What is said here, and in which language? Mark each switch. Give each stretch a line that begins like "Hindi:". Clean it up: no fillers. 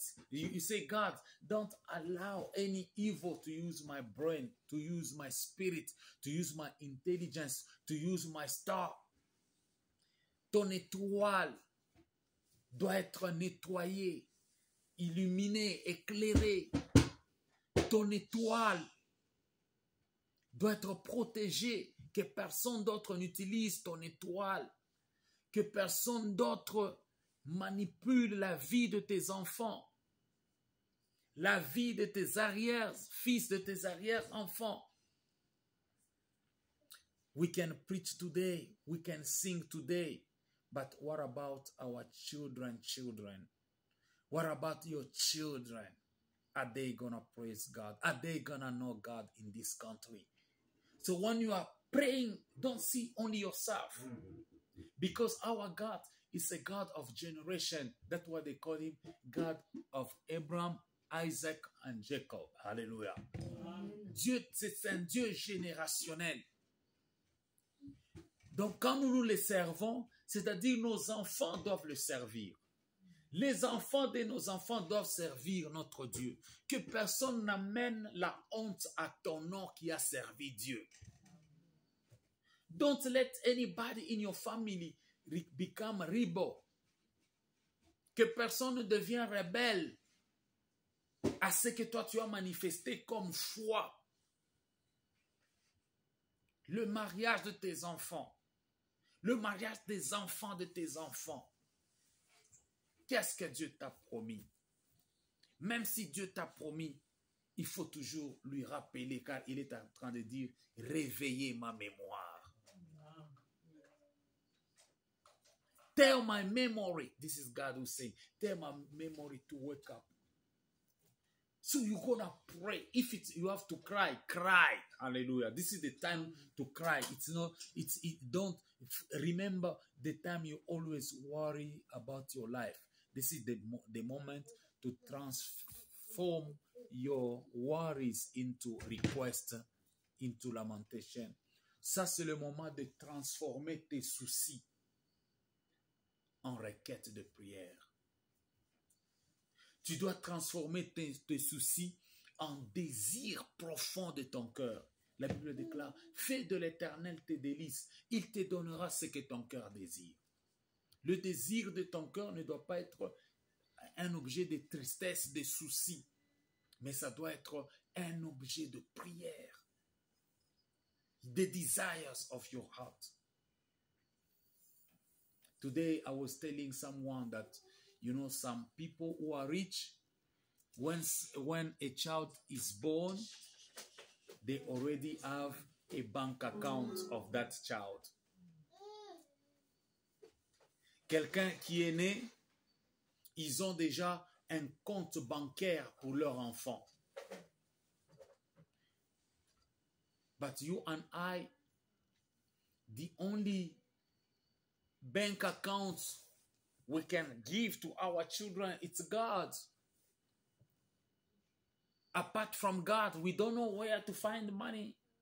English: You say, God, don't allow any evil to use my brain, to use my spirit, to use my intelligence, to use my star.
French: Ton étoile doit être nettoyée, illuminée, éclairée. Ton étoile doit être protégée, que personne d'autre n'utilise ton étoile, que personne d'autre manipule la vie de tes enfants, la vie de tes arrière-fils, de tes arrière-enfants.
English: We can preach today, we can sing today, but what about our children? What about your children? Are they gonna praise God? Are they gonna know God in this country? So when you are praying, don't see only yourself. Because our God is a God of generation. That's why they call him God of Abraham, Isaac, and Jacob.
French: Alléluia. Dieu, c'est un Dieu générationnel. Donc quand nous les servons, c'est-à-dire nos enfants doivent le servir. Les enfants de nos enfants doivent servir notre Dieu. Que personne n'amène la honte à ton nom qui a servi Dieu.
English: Don't let anybody in your family become rebel.
French: Que personne ne devienne rebelle à ce que toi tu as manifesté comme foi. Le mariage de tes enfants. Le mariage des enfants de tes enfants. Qu'est-ce que Dieu t'a promis? Même si Dieu t'a promis, il faut toujours lui rappeler, car il est en train de dire, réveillez ma mémoire.
English: Tell my memory, this is God who saying, tell my memory to wake up. So you're gonna pray. If you have to cry, cry. Hallelujah. This is the time to cry. Don't remember the time you always worry about your life. This is the moment to transform your worries into request, into lamentation.
French: Ça, c'est le moment de transformer tes soucis en requête de prière. Tu dois transformer tes soucis en désir profond de ton cœur. La Bible déclare, fais de l'Éternel tes délices. Il te donnera ce que ton cœur désire. Le désir de ton cœur ne doit pas être un objet de tristesse, de soucis, mais ça doit être un objet de prière.
English: The desires of your heart. Today I was telling someone that, you know, some people who are rich, when a child is born, they already have a bank account of that child.
French: Quelqu'un qui est né, ils ont déjà un compte bancaire pour leur enfant.
English: But you and I, the only bank account we can give to our children, it's God. Apart from God, we don't know where to find money.